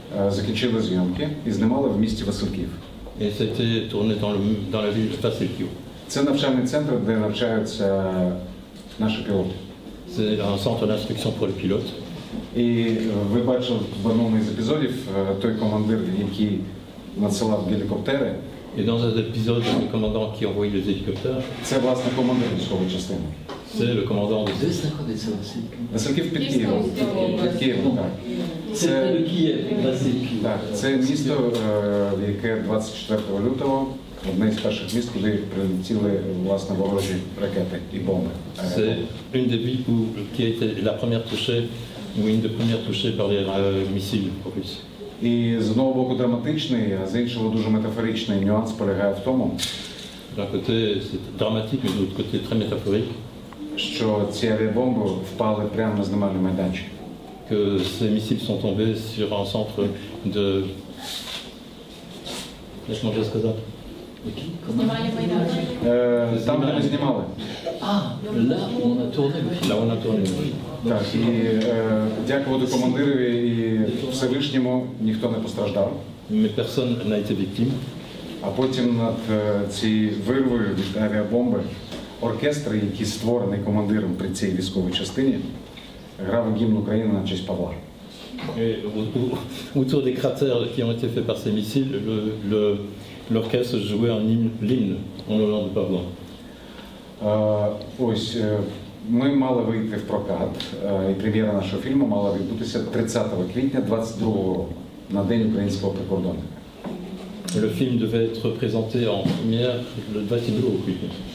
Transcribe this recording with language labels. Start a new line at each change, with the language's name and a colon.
Ukrainian: Закінчили зйомки і знімали в місті Васильків.
French: Et ça a été tourné dans la ville de Vassilkiv.
Ukrainian: Це навчальний центр, де навчаються наші пілоти.
French: C'est un centre d'instruction pour les pilotes.
Ukrainian: І ви бачили в одному із епізодів той командир, який надсилав гелікоптери.
French: Et dans un épisode, le commandant qui envoyait les hélicoptères,
Ukrainian: Це, власне, командир військової частини.
French: c'est le commandant de
Ukrainian: Де знаходиться Васильків? Васильків під Києвом. Під Києвом, так. Це le Київ, Васильків. Так, це місто, в яке 24 лютого одне з перших міст, куди прилетіли, власне, ворожі ракети і бомби.
French: C'est une des villes qui a été la première touchée, ou une des premières touchées par les missiles russes.
Ukrainian: І з одного боку драматичний, а з іншого дуже метафоричний нюанс полягає в тому,
French: D'un côté, c'est dramatique, mais de l'autre côté, très métaphorique,
Ukrainian: що ці авіабомби впали прямо на знімальний майданчик.
French: que ces missiles sont tombés sur un centre de... Laisse-moi dire ce que ça.
Ukrainian: Знімання майданчика. Там, де ми знімали.
French: Ah, là où on a tourné le film. Là, on a tourné.
Ukrainian: Так, і дякувати командирові і Всевишньому ніхто не постраждав.
French: Mais personne n'a été victime.
Ukrainian: А потім над цією вирвою від авіабомби оркестр, який створений командиром при цій військовій частині, грав гімн України на честь Павла.
French: Et autour des cratères qui ont été faits par ces missiles, l'orchestre jouait l'hymne en l'honneur de Pavlov.
Ukrainian: Ось, ми мали вийти в прокат, і прем'єра нашого фільму мала відбутися 30 квітня 22 року. на День українського прикордонника.
French: Le film devait être présenté en première le 22
Polish: kwietnia.